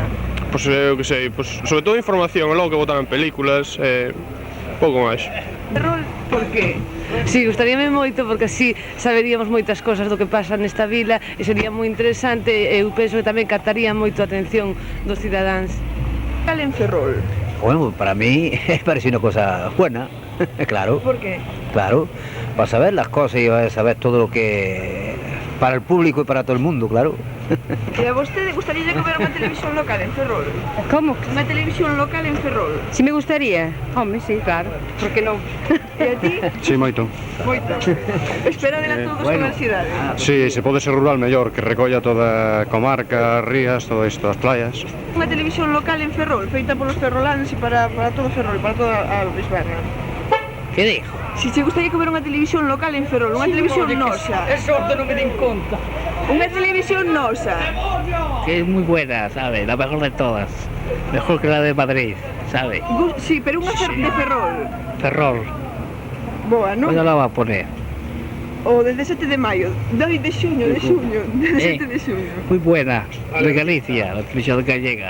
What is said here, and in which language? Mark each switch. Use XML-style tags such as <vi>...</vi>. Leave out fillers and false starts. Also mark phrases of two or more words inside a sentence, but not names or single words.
<gl>Pois eu que sei, pois sobre todo información, logo que botaran películas, pouco máis. Ferrol, por que? Si, gustaríame moito porque así saberíamos moitas cosas do que pasa nesta vila e sería moi interesante e eu penso que tamén captaría moito a atención dos cidadáns. Cal en Ferrol?</gl> <es>Bueno, para mí parece una cosa buena, claro. Por qué? Claro, para saber las cosas y saber todo lo que... para el público y para todo el mundo, claro.</es> <gl>E a vostede gustaría que houbera unha televisión local en Ferrol? Como? Unha televisión local en Ferrol? Si me gustaría? Home, si, claro, por que non? E a ti? Sí, moito. Moito. Espera de todos bueno. Con ansiedade. Sí, se pode ser rural mellor, que recolla toda a comarca, as rías, todo isto, as playas. Unha televisión local en Ferrol, feita polos ferrolanos e para todo Ferrol, para toda a Bisbarra.</gl> <es>¿Qué dijo? Si te gustaría que hubiera</es> <gl>unha televisión local en Ferrol, unha televisión nosa. Eso non me den conta. Unha televisión nosa.</gl> <es>Que es muy buena, ¿sabe? La mejor de todas. Mejor que la de Madrid, ¿sabe?</es> <gl>Sí, pero unha de Ferrol. Ferrol. Boa, non?</gl> <es>¿Cuándo la va a poner?</es> <gl>O del 17 de maio, de xuño, del 17 de xuño.</gl> <es>Muy buena, de Galicia, la televisión gallega.</es>